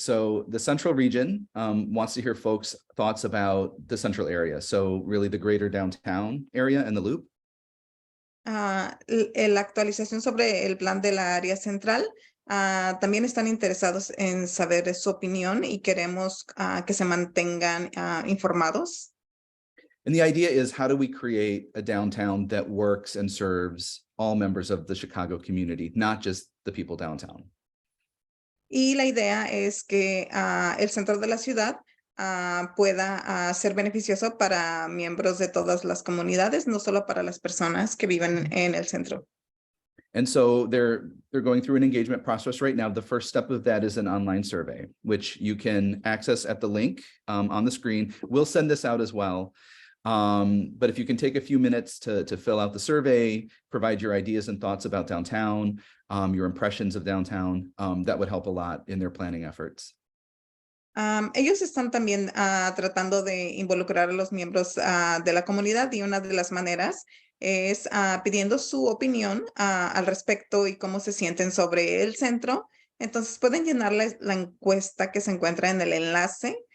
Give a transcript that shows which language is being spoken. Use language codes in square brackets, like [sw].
[en] So the Central region wants to hear folks' thoughts about the Central area. So really the greater downtown area and the Loop. [es] La actualización sobre el plan de la área central. También están interesados en saber su opinión y queremos que se mantengan informados. [en] And the idea is, how do we create a downtown that works and serves all members of the Chicago community, not just the people downtown? [es] Y la idea es que el centro de la ciudad pueda ser beneficioso para miembros de todas las comunidades, no solo para las personas que viven en el centro. [en] And so they're going through an engagement process right now. The first step of that is an online survey, which you can access at the link on the screen. We'll send this out as well. But if you can take a few minutes to fill out the survey, provide your ideas and thoughts about downtown, your impressions of downtown, that would help a lot in their planning efforts. [es] Ellos están también tratando de involucrar a los miembros de la comunidad y una de las maneras es pidiendo su opinión al respecto y cómo se sienten sobre el centro. Entonces pueden llenar la encuesta que se encuentra en el enlace